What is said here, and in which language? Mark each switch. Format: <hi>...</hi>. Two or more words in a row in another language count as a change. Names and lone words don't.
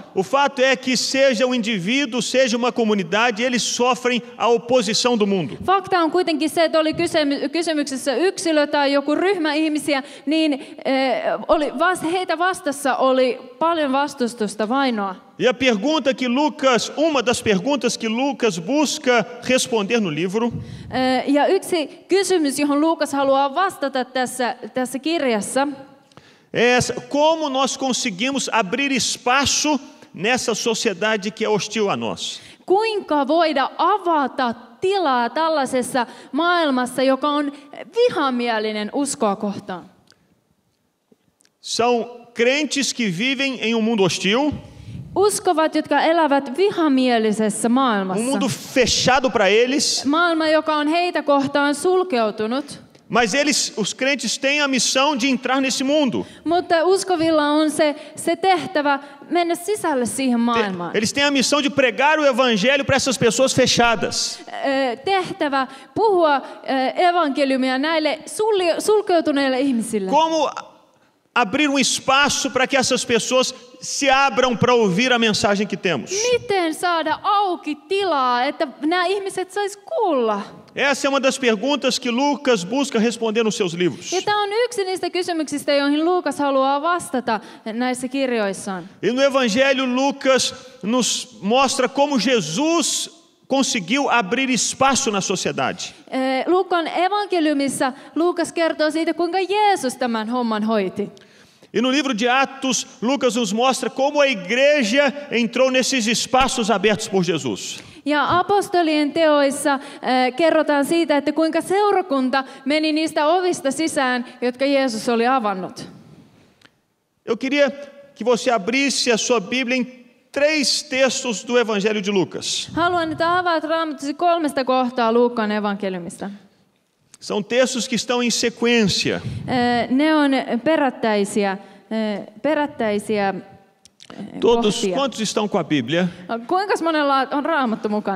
<pt>O fato é que seja um indivíduo, seja uma comunidade, eles sofrem a oposição do mundo.</pt> <fi>Fakta on kuitenkin se, että oli kysymyksessä yksilö tai joku ryhmä ihmisiä, niin heitä vastassa oli paljon vastustusta, vainoa.</fi> <pt>E a pergunta que uma das perguntas que Lucas busca responder no livro,</pt> <fi>ja yksi kysymys, johon Luukas haluaa vastata tässä kirjassa,</fi> <pt>é essa: como nós conseguimos abrir espaço nessa sociedade que é hostil a nós?</pt> <fi>Kuinka voida avata tilaa tällaisessa maailmassa, joka on vihamielinen uskoa kohtaan?</fi> <pt>São crentes que vivem em um mundo hostil,</pt> <fi>uskovat, jotka elävät vihamielisessä maailmassa.</fi> <pt>Um mundo fechado para eles.</pt> <fi>Maailma, joka on heitä kohtaan sulkeutunut.</fi> <pt>Mas os crentes têm a missão de entrar nesse mundo.</pt> <fi>Mutta uskovilla on se tehtävä mennä sisälle siihen maailmaan.</fi> <pt>Eles têm a missão de pregar o evangelho para essas pessoas fechadas.</pt> <fi>Tehtävä puhua evankeliumia näille sulkeutuneille ihmisille.</fi> <pt>Como abrir um espaço para que essas pessoas se abram para ouvir a mensagem que temos?</pt> <fi>Miten saada auki tilaa, että nämä ihmiset sais kuulla?</fi> <pt>Essa é uma das perguntas que Lucas busca responder nos seus livros.</pt> <fi>Ja tämä on yksi niistä kysymyksistä, joihin Luukas haluaa vastata näissä kirjoissaan.</fi> <pt>E no Evangelho Lucas nos mostra como Jesus conseguiu abrir espaço na sociedade.</pt> <fi>Luukan evankeliumissa Luukas kertoo siitä, kuinka Jeesus tämän homman hoiti.</fi> <pt>E no livro de Atos, Lucas nos mostra como a igreja entrou nesses espaços abertos por Jesus.</pt> <fi>Ja apostolien teoissa kerrotaan siitä, että kuinka seurakunta meni niistä ovista sisään, jotka Jeesus oli avannut.</fi> <pt>Eu queria que você abrisse a sua Bíblia em 3 textos do Evangelho de Lucas.</pt> <fi>Haluan, että avaat Raamattusi 3 kohtaa Luukan evankeliumista.</fi> <pt>São textos que estão em sequência.</pt> <fi>Ne on perättäisiä</fi> <pt>Todos,</pt> <fi>kohtia.</fi> <pt>quantos estão com a Bíblia?</pt> <fi>Kuinka monella on Raamattu mukana?</fi>